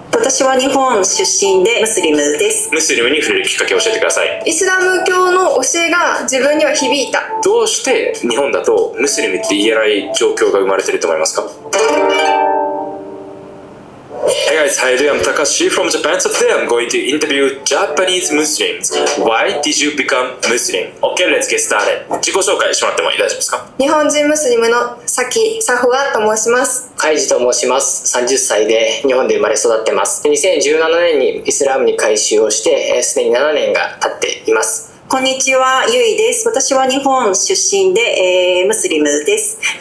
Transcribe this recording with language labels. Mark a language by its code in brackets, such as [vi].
[ja] 私は日本出身でムスリムです。ムスリムに触れるきっかけを教えてください。イスラム教の教えが自分には響いた。どうして日本だとムスリムって言えない状況が生まれてると思いますか？ [en] Hey guys, how you doing? I'm Takashi from Japan. So today I'm going to interview Japanese Muslims. Why did you become Muslim? Okay, let's get started. [ja] 自己紹介してもらっても大丈夫ですか？日本人ムスリムのサキ・サフワと申します。カイジと申します。 30歳で日本で生まれ育ってます。2017年にイスラムに改宗をして、すでに7年が経っています。こんにちは、ゆいです。私は日本出身で、ムスリムです。